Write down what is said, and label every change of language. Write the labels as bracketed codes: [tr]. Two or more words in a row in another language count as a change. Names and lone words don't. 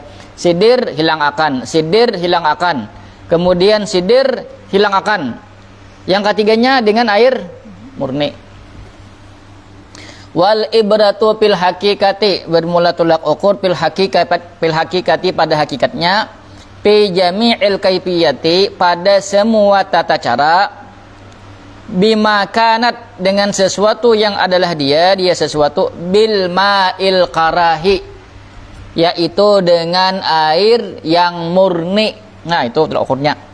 [id] Sidir hilang akan, sidir hilang akan, kemudian sidir hilang akan. Yang ketiganya dengan air murni. [ar] Wal ibratu fil hakikati, [id] bermula tulak ukur [ar] fil hakikati, [id] pada hakikatnya, [ar] fi jami'il kaifiyati, [id] pada semua tata cara, [ar] bima kanat, [id] dengan sesuatu yang adalah dia sesuatu, [ar] bil ma'il karahi, [id] yaitu dengan air yang murni. Nah, itu tulak ukurnya.